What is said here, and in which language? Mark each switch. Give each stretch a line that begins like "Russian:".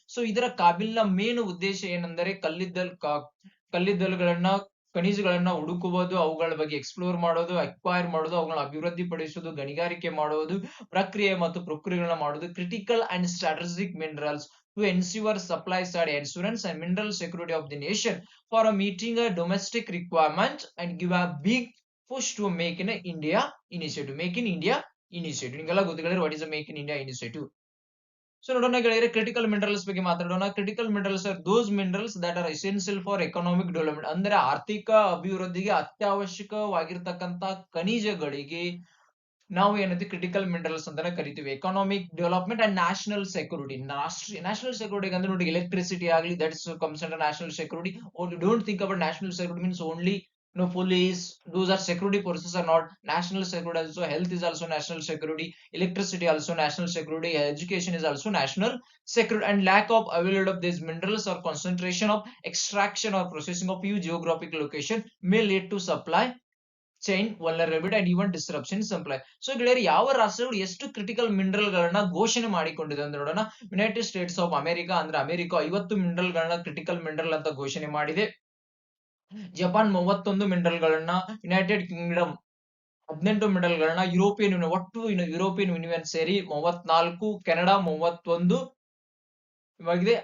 Kannada: So ಇದರ ಕಾಬಿಲ್ ನ main ಉದ್ದೇಶ ಏನೆಂದರೆ ಕಲ್ಲಿದ್ದಲುಗಳನ್ನ ಖನಿಜಗಳನ್ನ ಹುಡುಕುವುದು, ಅವುಗಳ ಬಗ್ಗೆ ಎಕ್ಸ್ಪ್ಲೋರ್ ಮಾಡೋದು, ಅಕ್ವೈರ್ ಮಾಡೋದು, ಅವುಗಳನ್ನ ಅಭಿವೃದ್ಧಿ ಪಡಿಸುವುದು, ಗಣಿಗಾರಿಕೆ ಮಾಡುವುದು, ಪ್ರಕ್ರಿಯೆ ಮತ್ತು ಪ್ರಕ್ರಿಯೆಗಳನ್ನ ಮಾಡುವುದು,
English: Critical and strategic minerals to ensure supply side assurance and mineral security of the nation for meeting a domestic requirement and give a big push to make in India initiative. Make in India initiative.
Kannada: ನಿಮಗೆಲ್ಲ ಗೊತ್ತಿದೆ
English: what is a make in India initiative.
Kannada: So ನೋಡೋಣ ಗೆಳೆಯರೆ, critical minerals ಬಗ್ಗೆ ಮಾತಾಡೋಣ.
English: Critical minerals are those minerals that are essential for economic development.
Kannada: ಅಂದ್ರೆ ಆರ್ಥಿಕ ಅಭಿವೃದ್ಧಿಗೆ ಅತ್ಯವಶ್ಯಕವಾಗಿರ್ತಕ್ಕಂತ ಖನಿಜಗಳಿಗೆ ನಾವು ಏನಂತೀವಿ ಕ್ರಿಟಿಕಲ್ ಮಿನರಲ್ಸ್ ಅಂತಾನೆ ಕರಿತೀವಿ.
English: Economic development and national security. National security
Kannada: ಅಂದ್ರೆ ನೋಡಿ ಎಲೆಕ್ಟ್ರಿಸಿಟಿ ಆಗಲಿ,
English: That's comes under national security. Don't think about national security means only police. Those are security forces are not national security. Also health is also national security, electricity also national security, education is also national security. And lack of availability of these minerals or concentration of extraction or processing of few geographic location may lead to supply chain vulnerability and even disruption in supply.
Kannada: So ಗೆಳೆಯರು, ಯಾವ ರಾಷ್ಟ್ರಗಳು ಎಷ್ಟು critical mineral ಗಳನ್ನ ಘೋಷಣೆ ಮಾಡಿಕೊಂಡಿದೆ ಅಂತ ನೋಡೋಣ. United States of America ಅಂದ್ರೆ ಅಮೆರಿಕ 50 ಮಿನರಲ್ ಗಳನ್ನ ಕ್ರಿಟಿಕಲ್ ಮಿನರಲ್ ಅಂತ ಘೋಷಣೆ ಮಾಡಿದೆ. ಜಪಾನ್ 31 ಮಿನರಲ್ ಗಳನ್ನ, ಯುನೈಟೆಡ್ ಕಿಂಗ್ಡಮ್ 18 ಮಿನರಲ್ ಗಳನ್ನ, ಯುರೋಪಿಯನ್ ಯೂನಿಯನ್ ಒಟ್ಟು ಯುರೋಪಿಯನ್ ಯೂನಿಯನ್ ಸೇರಿ 34, ಕೆನಡಾ 31 ಆಗಿದೆ.